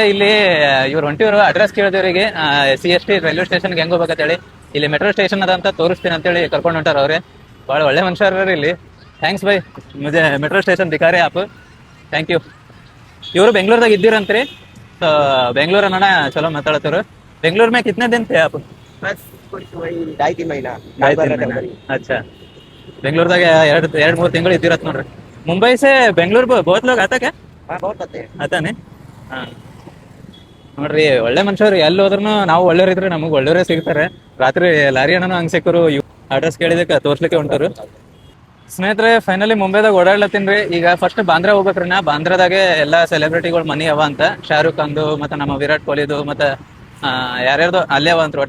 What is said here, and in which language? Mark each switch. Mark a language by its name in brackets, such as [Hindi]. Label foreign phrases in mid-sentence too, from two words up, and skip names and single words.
[Kannada] ಇಲ್ಲಿ ಇವ್ರು ಹೊಂಟಿವ್ರು ಅಡ್ರೆಸ್ ಕೇಳಿದವ್ರಿಗೆ CST [English] railway stationಗೆ [Kannada] ಹೆಂಗೆ ಹೋಗ್ಬೇಕಂತೇಳಿ, ಇಲ್ಲಿ [English] metro station [Kannada] ಅದ ಅಂತ ತೋರಿಸ್ತೀನಿ ಅಂತೇಳಿ ಕರ್ಕೊಂಡು ಹೊಂಟಾರ ಅವ್ರೆ. ಭಾಳ ಒಳ್ಳೆ ಮನುಷ್ಯರು ಇಲ್ಲಿ. [Hindi] थैंक्स भाई मुझे मेट्रो स्टेशन दिखारे आप. [English] thank you. [Kannada] ಇವರು ಬೆಂಗಳೂರದಾಗ ಇದ್ದೀರಂತ್ರಿ. ಸೊ ಬೆಂಗಳೂರು ಅನ್ನೋಣ ಚಲೋ ಮಾತಾಡ್ತಾರ. [Hindi] ಬೆಂಗಳೂರು में कितने दिन थे आप? बस कुछ वही 2.5-3 महीना। अच्छा, [Kannada] ಬೆಂಗಳೂರದಾಗ 2-3 ತಿಂಗಳು ಇದ್ದಿರತ್ ನೋಡ್ರಿ. [Hindi] ಮುಂಬೈ से ಬೆಂಗಳೂರು बहुत लोग आता क्या? हाँ बहुत आते हैं। [Kannada] ಆತಾನೆ. ಹಾ ನೋಡ್ರಿ, ಒಳ್ಳೆ ಮನುಷ್ಯರು. ಎಲ್ಲಿ ಹೋದ್ರೂ ನಾವು ಒಳ್ಳೆಯವ್ರು ಇದ್ರೆ ನಮಗೆ ಒಳ್ಳೆಯವರೇ ಸಿಗ್ತಾರೆ. ರಾತ್ರಿ ಲಾರಿ ಅಣ್ಣನೂ ಹಂಗೆ ಸಿಕ್ಕರು. ಅಡ್ರೆಸ್ ಕೇಳಿದಕ್ಕೆ ತೋರ್ಸ್ಲಿಕ್ಕೆ ಹೊಂಟರು. ಸ್ನೇಹಿತರೆ ಫೈನಲಿ ಮುಂಬೈದಾಗ ಓಡಾಡ್ಲತ್ತೀನಿ ರೀ. ಈಗ ಫಸ್ಟ್ ಬಾಂದ್ರಾ ಹೋಗ್ಬೇಕ್ರಿ. ನಾ ಬಾಂದ್ರಾದಾಗೆ ಎಲ್ಲ ಸೆಲೆಬ್ರಿಟಿಗಳು ಮನಿ ಅವ ಅಂತ. ಶಾರುಖ್ ಖಾನ್ದು ಮತ್ತು ನಮ್ಮ ವಿರಾಟ್ ಕೊಹ್ಲಿದು ಮತ್ತು ಯಾರ್ಯಾರ್ದು ಅಲ್ಲೇ ಅವ ಅಂತ.